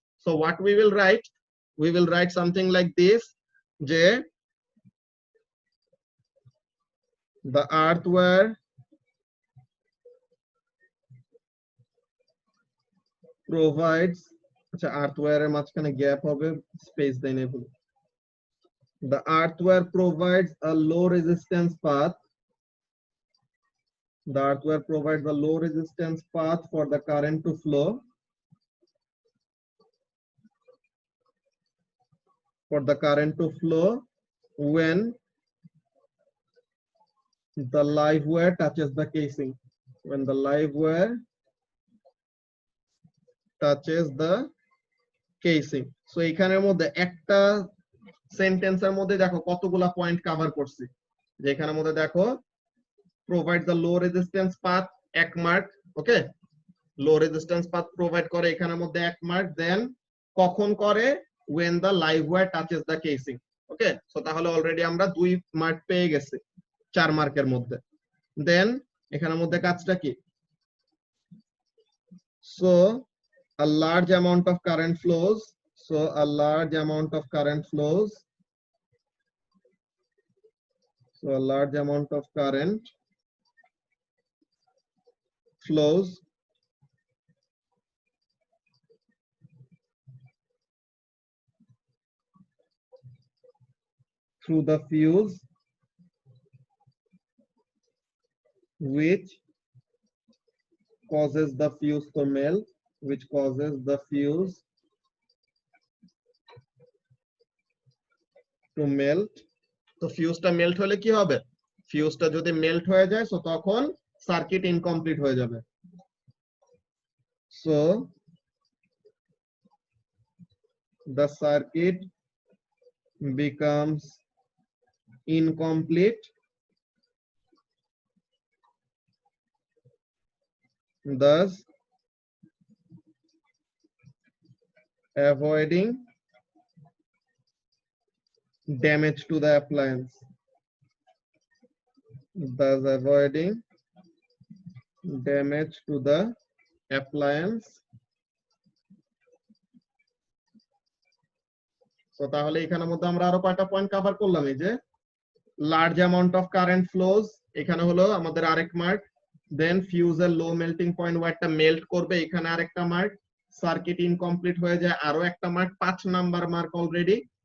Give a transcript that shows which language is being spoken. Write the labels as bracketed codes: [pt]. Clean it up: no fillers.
[en] so what we will write something like this, যে the earthware provides, [bn] আচ্ছা earthware এর মাঝখানে গ্যাপ হবে, স্পেস দেই নাই ভুল। [en] The earthware provides a low resistance path. The earthware provides a low resistance path for the current to flow. For the current to flow when the live wire touches the casing. When the live wire touches the casing. [bn] So এখানের মধ্যে একটা সেন্টেন্সের মধ্যে দেখো কতগুলা point cover করছি। যেখানের মধ্যে দেখো [en] provide the low resistance path, 1 mark. [bn] Okay, low resistance path provide করে এখানের মধ্যে 1 মার্ক। দেন কখন করে? [en] when the live wire touches the casing. [bn] Okay, so তাহলে অলরেডি আমরা 2 মার্ক পেয়ে গেছি 4 মার্কের মধ্যে। দেন এখানের মধ্যে কাজটা কি? [en] So a large amount of current flows. So a large amount of current flows. So a large amount of current flows through the fuse which causes the fuse to melt, which causes the fuse to melt. [bn] তো ফিউজটা melt হলে কি হবে? ফিউজটা যদি melt হয়ে যায় so তখন circuit incomplete হয়ে যাবে। [en] So the circuit becomes incomplete, thus avoiding damage to the appliance, thus avoiding damage to the appliance. [bn] So তাহলে এখানের মধ্যে আমরা আরো কয়টা পয়েন্ট কভার করলাম? এই যে [en] large amount of current flows, [bn] এখানে হলো আমাদের আরেক মার্ক। দেন ফিউজের লো মেল্টিং পয়েন্ট ওয়ারটা মেল্ট করবে, এখানে আরেকটা মার্ক। সার্কিট ইনকমপ্লিট হয়ে যায়, আরো একটা মার্ক, 5 নাম্বার মার্ক অলরেডি।